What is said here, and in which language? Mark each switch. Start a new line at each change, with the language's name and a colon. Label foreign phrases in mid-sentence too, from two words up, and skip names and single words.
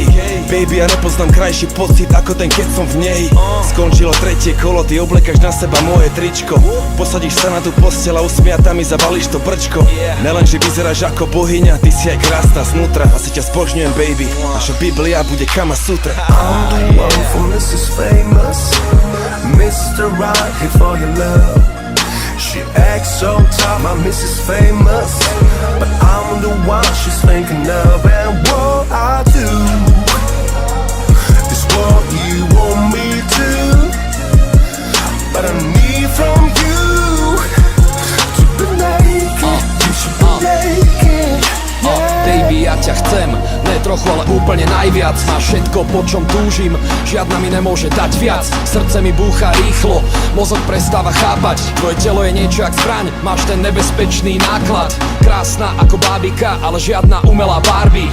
Slovak: Baby, ja nepoznám krajší pocit ako ten, keď som v nej. Skončilo tretie kolo, ty oblekáš na seba moje tričko. Posadíš sa na tú posteľ a usmiatá mi zabalíš to brčko. Nelenže vyzeráš ako bohyňa, ty si aj krásna znútra. Asi ťa spožňujem, baby, naša Biblia bude Kama Sutra.
English: I'm the one for Mrs. Famous, Mr. Right here for your love. She acts so tough, my Mrs. Famous, but I'm the one she's thinking of. And what I do is what you want me to, but I need from you to be naked. You should be naked, yeah.
Slovak: Baby, ja ťa chcem, ne trochu, ale úplne najviac. najviac. Má všetko, po čom túžim, žiadna mi nemôže dať viac. Srdce mi búcha rýchlo, mozog prestáva chápať. Tvoje telo je niečo jak zbraň, máš ten nebezpečný náklad. Krásna ako bábika, ale žiadna umelá Barbie.